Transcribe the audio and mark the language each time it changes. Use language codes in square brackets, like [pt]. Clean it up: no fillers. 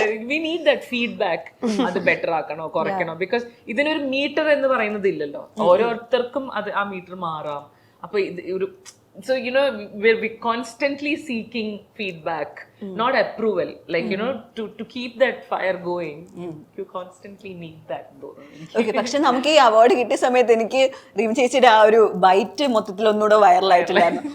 [en] We need that feedback. [ml] അത് better ആക്കണോ കുറയ്ക്കണോ? Because ഇതിനൊരു metre എന്ന് പറയുന്നത് ഇല്ലല്ലോ. ഓരോരുത്തർക്കും അത് ആ മീറ്റർ മാറാം. അപ്പൊ ഇത് [en] so we're constantly seeking feedback, not approval, like to keep that fire going. You constantly need that though. [ml] Okay, പക്ഷെ നമുക്ക് ഈ അവാർഡ് കിട്ടിയ സമയത്ത് എനിക്ക് റീം ചേച്ചിയുടെ ആ ഒരു ബൈറ്റ് മൊത്തത്തിൽ ഒന്നുകൂടെ വൈറലായിട്ടില്ലായിരുന്നു.